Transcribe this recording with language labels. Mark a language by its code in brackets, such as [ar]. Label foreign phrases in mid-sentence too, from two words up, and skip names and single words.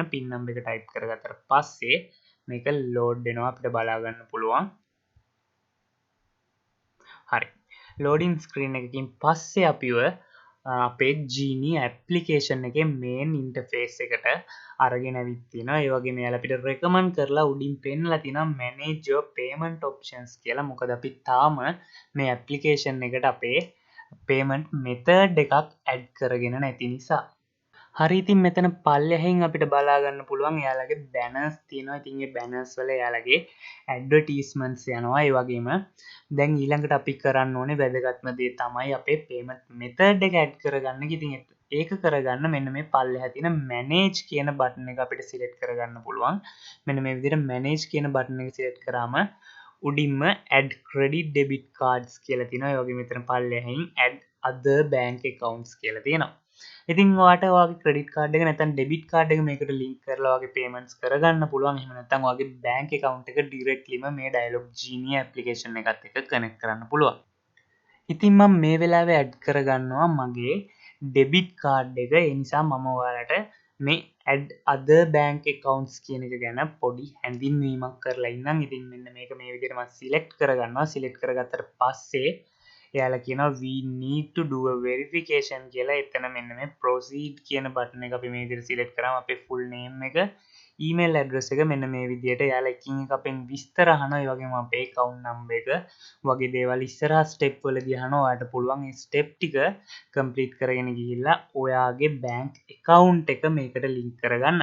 [en] pin number [si] එක type කරගත්තට පස්සේ මේක load වෙනවා අපිට බලා ගන්න පුළුවන්. හරි. [en] loading screen [si] එකකින් පස්සේ අපිව අපේ Genie application එකේ [en] main interface [si] එකට අරගෙන ඇවිත් තියෙනවා. ඒ වගේම එයාලා අපිට recommend කරලා උඩින් පෙන්නලා තියෙනවා [en] manage your payment options [si] කියලා. මොකද අපි තාම මේ application එකට අපේ payment method එකක් add කරගෙන නැති නිසා. හරි ඉතින් මෙතන පල්ලෙහින් අපිට බලා ගන්න පුළුවන් එයාලගේ banners තියෙනවා. ඉතින් මේ banners වල එයාලගේ advertisements යනවා. ඒ වගේම දැන් ඊළඟට අපි කරන්න ඕනේ වැදගත්ම දේ තමයි අපේ payment method එක add කරගන්න. ඉතින් ඒක කරගන්න මෙන්න මේ පල්ලෙහා තියෙන manage කියන බටන් එක අපිට select කරගන්න පුළුවන්. මෙන්න මේ විදිහට manage කියන බටන් එක select කරාම උඩින්ම [en] add credit debit cards [si] කියලා තියෙනවා. ඒ වගේම මෙතන පල්ලෙහින් [en] add other bank accounts [si] කියලා තියෙනවා. ඉතින් ඔයාට ඔයාගේ [en] credit card [si] එක නැත්නම් [en] debit card [si] එක මේකට ලින්ක් කරලා ඔයාගේ payments කරගන්න පුළුවන්. එහෙම නැත්නම් ඔයාගේ [en] bank account [si] එක directlyම මේ Dialog Genie application එකත් එක්ක connect කරන්න පුළුවන්. ඉතින් මම මේ වෙලාවේ add කරගන්නවා මගේ [en] debit card [si] එක. ඒ නිසා මම ඔයාලට මේ [en] add other bank accounts [si] කියන එක ගැන පොඩි හැඳින්වීමක් කරලා ඉන්නම්. ඉතින් මෙන්න මේක මේ විදිහට මම select කරගන්නවා. select කරගත්තට පස්සේ එයාලා කියනවා [en] we need to do a verification [si] කියලා. එතන මෙන්න මේ proceed කියන බටන් එක අපි මේ විදිහට select කරාම අපේ [en] full name [si] එක [en] email address [si] එක මෙන්න මේ විදිහට එයාලා එකින් එක අපෙන් විස්තර අහනවා. ඒ වගේම අපේ [en] account number [si] එක වගේ දේවල් ඉස්සරහා step වලදී අහනවා. ඔයාලට පුළුවන් මේ step ටික complete කරගෙන ගිහිල්ලා ඔයාගේ [en] bank account [si] එක මේකට link කරගන්න.